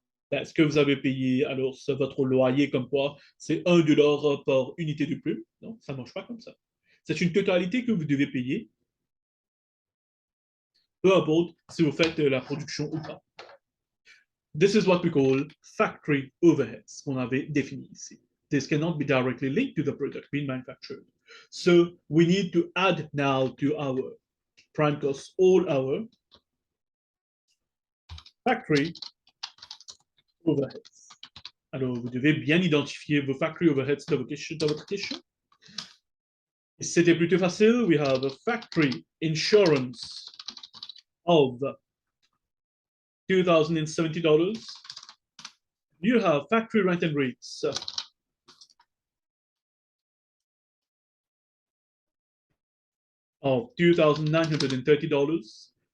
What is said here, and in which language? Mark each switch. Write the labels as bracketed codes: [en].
[fr] Est-ce que vous avez payé alors votre loyer comme quoi c'est $1 par unité de plume? Non, ça ne marche pas comme ça. C'est une totalité que vous devez payer, peu importe si vous faites la production ou pas. [en] This is what we call factory overheads, [fr] qu'on avait défini ici. [en] This cannot be directly linked to the product being manufactured. So we need to add now to our prime costs all our factory overheads. [fr] Alors, vous devez bien identifier vos factory overheads dans votre question. C'était plutôt facile. [en] We have a factory insurance of $2,070. You have factory rent and rates of $2,930.